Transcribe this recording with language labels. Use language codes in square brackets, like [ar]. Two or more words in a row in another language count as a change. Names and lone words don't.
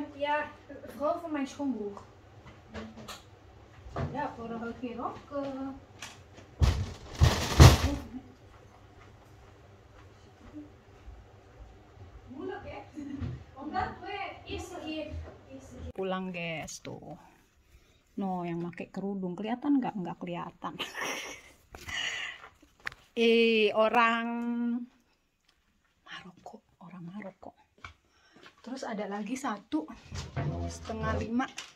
[nl] Ja, vooral van mijn schoonbroer. Ja, vorige keer ook. Moeilijk hè? Omdat we Eerste keer. [id] pulang guys tuh. No, yang pakai kerudung kelihatan nggak? Nggak kelihatan. Orang Maroko. Terus ada lagi 4:30.